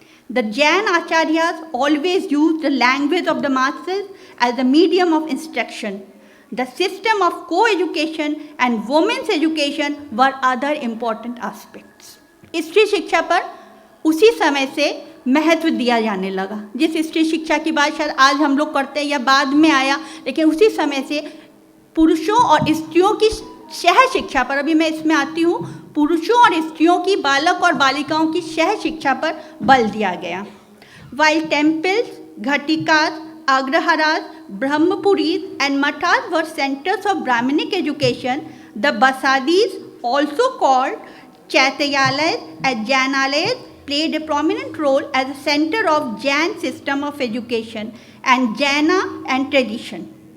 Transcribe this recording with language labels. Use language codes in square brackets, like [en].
[en] The Jain acharyas always used the language of the masses as the medium of instruction. The system of co-education and women's education were other important aspects. [hi] स्त्री शिक्षा पर उसी समय से महत्व दिया जाने लगा। जिस स्त्री शिक्षा की बात शायद आज हम लोग करते हैं या बाद में आया, लेकिन उसी समय से पुरुषों और स्त्रियों की सह शिक्षा पर, अभी मैं इसमें आती हूँ, पुरुषों और स्त्रियों की, बालक और बालिकाओं की सह शिक्षा पर बल दिया गया। [en] While temples, ghatikas, Agraharas, Brahmapuris and Mathas were centers of Brahminic education, the Basadis, also called Chaityalayas and Jainalayas, played a prominent role as a center of Jain system of education and Jaina and tradition.